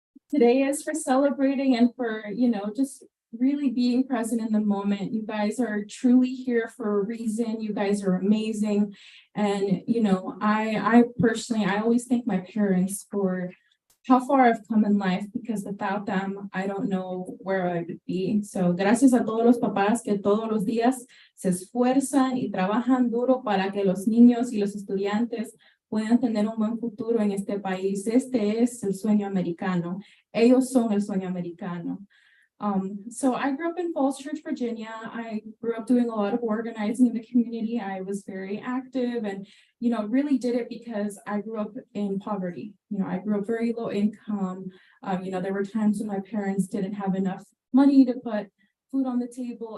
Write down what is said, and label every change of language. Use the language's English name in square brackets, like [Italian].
[English] Today is for celebrating and for, just really being present in the moment. You guys are truly here for a reason. You guys are amazing. And, I personally, I always thank my parents for how far I've come in life, because without them, I don't know where I would be. [Spanish] So, gracias a todos los papás que todos los días se esfuerzan y trabajan duro para que los niños y los estudiantes puedan tener un buen futuro en este país. Este es el sueño americano. Ellos son el sueño americano. [English] So I grew up in Falls Church, Virginia. I grew up doing a lot of organizing in the community. I was very active and, really did it because I grew up in poverty. I grew up very low income. There were times when my parents didn't have enough money to put food on the table.